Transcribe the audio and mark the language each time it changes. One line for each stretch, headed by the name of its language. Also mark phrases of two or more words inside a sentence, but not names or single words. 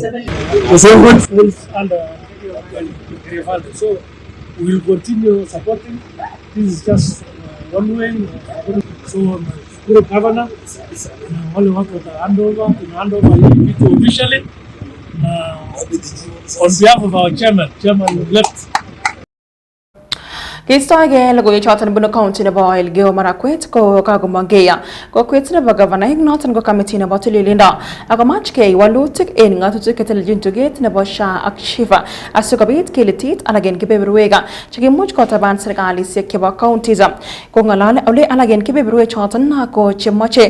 English: So we will continue supporting. This is just one way. So the governor only want to hand over it officially on behalf of our chairman left.
Kalenjin: Kistoege logoiwek choton bunu county nebo Elgeyo Marakwet ko kagomongea kokwet nebo governor noton ko committee nebo tililindo akomachkei walutik en ngatutik keteljin tuget nebo SHA ak SHIFA asikobit kelitit alak en kebeberwek chekimuch kotaban serkalisiek chebo counties ko ngalale ole alak en kebeberwek choton ko chemoche